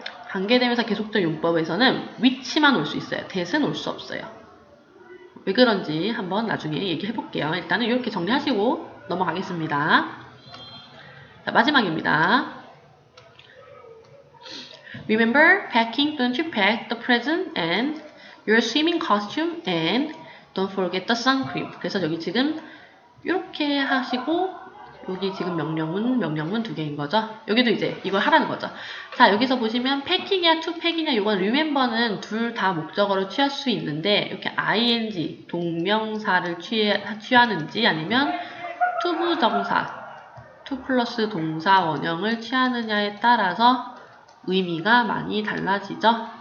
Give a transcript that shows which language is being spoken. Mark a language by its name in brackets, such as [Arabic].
[Korean] 관계대명사 계속적 용법에서는 위치만 올 수 있어요. 대는 올 수 없어요. 왜 그런지 한번 나중에 얘기해 볼게요. 일단은 이렇게 정리하시고 넘어가겠습니다. 자, 마지막입니다. [English] Remember packing, don't you pack the present and your swimming costume and don't forget the sun cream. [Korean] 그래서 여기 지금 이렇게 하시고 여기 지금 명령문 두 개인 거죠. 여기도 이제 이걸 하라는 거죠. 자, 여기서 보시면 pack이냐 to pack이냐 이건 remember는 둘 다 목적어로 취할 수 있는데 이렇게 ing 동명사를 취하는지 아니면 투부정사 to 플러스 동사 원형을 취하느냐에 따라서 의미가 많이 달라지죠.